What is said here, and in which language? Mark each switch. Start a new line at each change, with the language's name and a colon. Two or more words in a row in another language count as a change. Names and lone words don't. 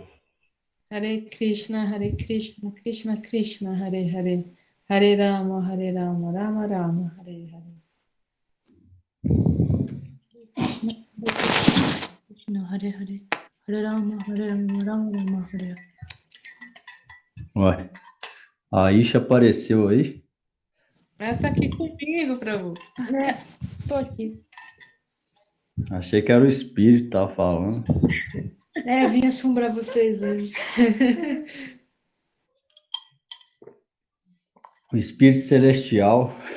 Sanskrit: Hare Krishna, Krishna Krishna, Hare Hare, Hare Rama, Rama Rama, Hare Hare. Krishna, Hare Hare, Hare Rama, Rama Rama, Hare Hare.
Portuguese: Ué, a Isha apareceu aí? Ela tá aqui comigo, Prabhu. Tô aqui. Achei que era o espírito que tava falando. Vim assombrar vocês hoje. O espírito celestial.